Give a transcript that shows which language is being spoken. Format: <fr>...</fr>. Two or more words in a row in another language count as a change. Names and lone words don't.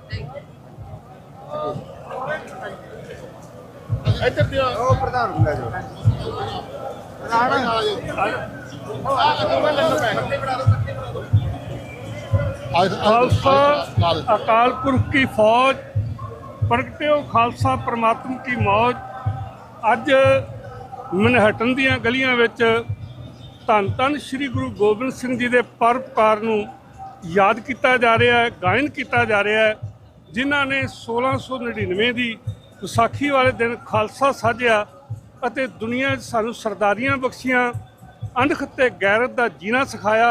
<pa>ਇੱਧਰ ਦਿਓ ਉਹ ਪ੍ਰਧਾਨ ਨੂੰ ਲੈ ਜਾਓ।</pa> <hi>खालसा अकाल पुरख की फौज, प्रगटे हो खालसा परमात्मा की मौज।</hi> <pa>ਅੱਜ ਮੈਨਹਟਨ ਦੀਆਂ ਗਲੀਆਂ ਵਿੱਚ ਧੰਨ ਧੰਨ श्री गुरु गोबिंद सिंह जी ਦੇ ਪਰਉਪਕਾਰ ਨੂੰ ਯਾਦ ਕੀਤਾ ਜਾ ਰਿਹਾ ਹੈ, ਗਾਇਨ ਕੀਤਾ ਜਾ ਰਿਹਾ ਹੈ, ਜਿਨ੍ਹਾਂ ਨੇ 1699 ਦੀ ਵਿਸਾਖੀ ਵਾਲੇ ਦਿਨ ਖਾਲਸਾ ਸਾਜਿਆ ਅਤੇ ਦੁਨੀਆ 'ਚ ਸਾਨੂੰ ਸਰਦਾਰੀਆਂ ਬਖਸ਼ੀਆਂ, ਅਣਖ ਤੇ ਗੈਰਤ ਦਾ ਜੀਣਾ ਸਿਖਾਇਆ।</pa>